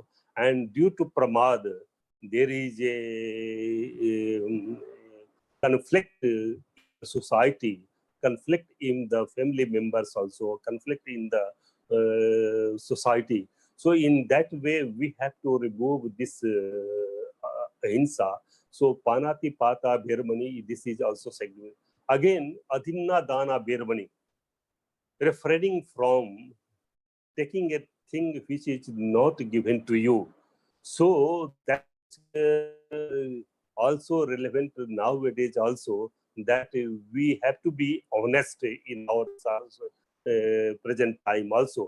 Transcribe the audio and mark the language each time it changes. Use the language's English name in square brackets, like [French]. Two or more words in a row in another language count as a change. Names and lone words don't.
[English] And due to pramad, there is conflict society, conflict in the family members also, conflict in the society. So in that way, we have to remove this ahimsa. [Pali] So panati pata bhermani, [English] this is also segment. Again, [Pali] adhinna dana bhermani, [English] refraining from taking a thing which is not given to you. So that's also relevant nowadays also, that we have to be honest in our present time also.